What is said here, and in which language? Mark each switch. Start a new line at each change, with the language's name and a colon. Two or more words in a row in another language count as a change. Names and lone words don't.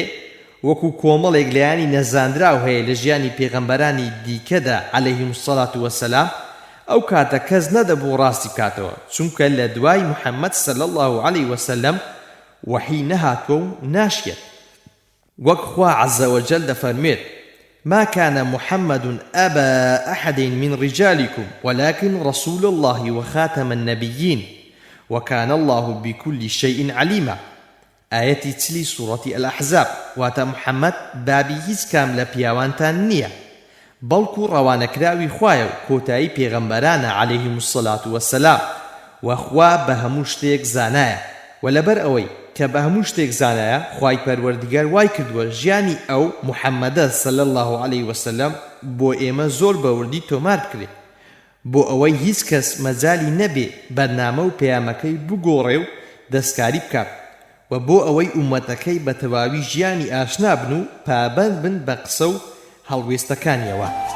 Central Kurdish: وەکو کۆمەڵێک لایانی نەزاندراو هەیە لە ژیانی پێغەمبەرانی دیکەدا
Arabic: عەلەیهم الصەلاة وەسەلام
Central Kurdish: ئەو کاتە کەس نەدەبوو ڕاستی بکاتەوە چونکە لە دوای محەممەد
Arabic: صلی الله عليه وسلم
Central Kurdish: وحی نەهاتوە و ناشێت وەک خوا عەزە
Arabic: وەجەل دەفەرمێت ما كان محمد أبا أحد من رجالكم ولكن رسول الله وخاتم النبيين وكان الله بكل شيء عليما آية تلي سورة الأحزاب واتا
Central Kurdish: محمد بابي هیچ کام لە پیاوانتان نییە بەڵکو ڕەوانەکراوی خوایە و کۆتایی پێغەمبەرانە
Arabic: عەلەیهم الصەلاة وەسەلام
Central Kurdish: وەخوا بە هەموو شتێک زانایە و لەبەر ئەوەی کە بە هەموو شتێک زانایە خوای پەروەردیگار وای کردووە ژیانی ئەو محەممەدە
Arabic: صلی الله عليه وسلم
Central Kurdish: بۆ ئێمە زۆر بەوردی تۆمار بکرێت بۆ ئەوەی هیچ کەس مەجالی نەبێ بەرنامە و پەیامەکەی بگۆڕێ و دەستکاری بکات و بۆ ئەوەی ئومەتەکەی بە تەواوی ژیانی ئاشنا بن و پابەند بن بە قسە و هەڵوێستەکانیەوە.